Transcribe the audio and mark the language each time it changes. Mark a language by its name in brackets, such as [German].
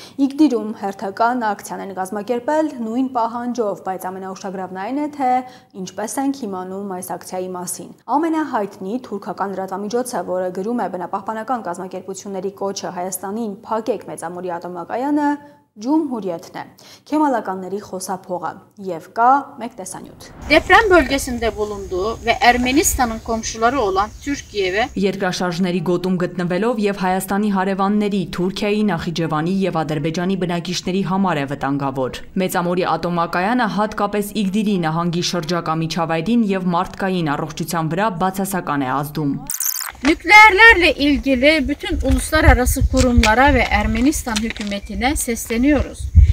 [Armenian] Իգդիրում հերթական ակցիան են կազմակերպել նույն պահանջով, բայց ամենաուշագրավն այն է, թե ինչպես ենք իմանում այս ակցիայի մասին։ Ամենահայտնի թուրքական լրատվամիջոցը, որը գրում է բնապահպանական կազմակերպությունների կոչը Հայաստանին փակեք Մեծամորի ատոմակայանը, Cumhuriyet'ն է, քեմալականների խոսափողը եւ կա մեկ տեսանյութ։ [Turkish] Deprem bölgesinde bulunduğu ve Ermenistan'ın komşuları olan Türkiye [Armenian] երկրաշարժների գոտում գտնվելով եւ Հայաստանի հարևանների Թուրքիայի, Նախիջևանի եւ Ադրբեջանի բնակիչների համար է վտանգավոր։ Մեծամորի ատոմակայանը հատկապես Իգդիրի նահանգի şրջակա միջավայրին եւ մարդկային առողջության վրա բացասական է ազդում։ [Turkish] Nükleerlerle ilgili bütün uluslararası kurumlara ve Ermenistan hükümetine sesleniyoruz.